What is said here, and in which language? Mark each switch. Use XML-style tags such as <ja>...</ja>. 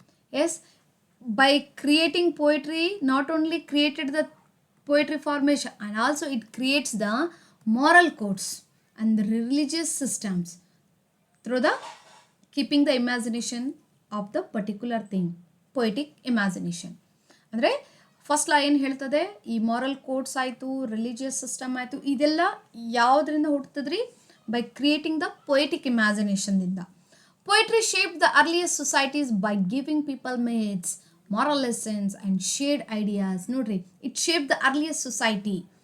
<en>Yes, by creating poetry, not only created the poetry formation and also it creates the moral codes and the religious systems through the keeping the imagination of the particular thing, poetic imagination.</en> <kn>ಅಂದರೆ first law ಏನು ಹೇಳ್ತದೆ, ಈ moral codes ಆಯಿತು, religious system ಆಯಿತು, ಇದೆಲ್ಲ ಯಾವುದರಿಂದ ಹುಟ್ಟುತ್ತದ್ರಿ?</kn> <en>By creating the poetic ಇಮ್ಯಾಜಿನೇಷನ್ನಿಂದ. Poetry shaped the earliest societies by giving people myths, moral lessons and shared ideas.</en> <kn>ನೋಡ್ರಿ,</kn> <en>it shaped the earliest society.</en>